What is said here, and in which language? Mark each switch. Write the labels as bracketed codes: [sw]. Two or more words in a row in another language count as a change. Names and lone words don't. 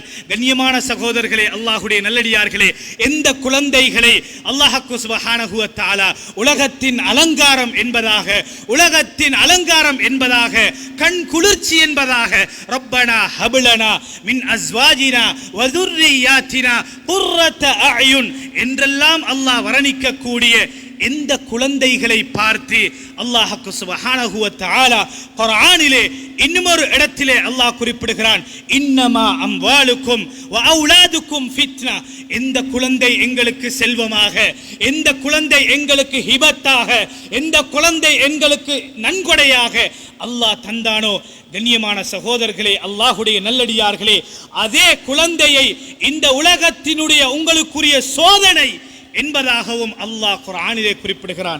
[ta] கண்ணியமான சகோதரர்களே, அல்லாஹுடைய நல்லடியார்களே, எந்த குழந்தைகளை [ar] الله سبحانه وتعالى [ta] உலகத்தின் அலங்காரம் என்பதாக, உலகத்தின் அலங்காரம் என்பதாக, கண் குளிர்ச்சி என்பதாக [ar] ربنا هب لنا من أزواجنا و ذُرِّيَّاتِنَا قُرَّةَ أَعْيُنٍ [ta] என்றெல்லாம் அல்லாஹ் வர்ணிக்கக்கூடிய எந்த குழந்தைகளை பார்த்து [ar] الله سبحانه وتعالى [ta] குர்ஆனிலே இன்னொரு இடத்திலே அல்லாஹ் குறிப்பிடுகிறான், [ar] إنما أموالكم وأولادكم فتنة, [ta] எந்த குழந்தை எங்களுக்கு செல்வமாக, எந்த குழந்தை எங்களுக்கு ஹிபத்தாக, எந்த குழந்தை எங்களுக்கு நன்கொடையாக அல்லாஹ் தந்தானோ, கண்ணியமான சகோதரர்களே, அல்லாஹுடைய நல்லடியார்களே, அதே குழந்தையை இந்த உலகத்தினுடைய உங்களுக்குரிய சோதனை என்பதாகவும் அல்லாஹ் குர்ஆனிலே குறிப்பிடுகிறான்.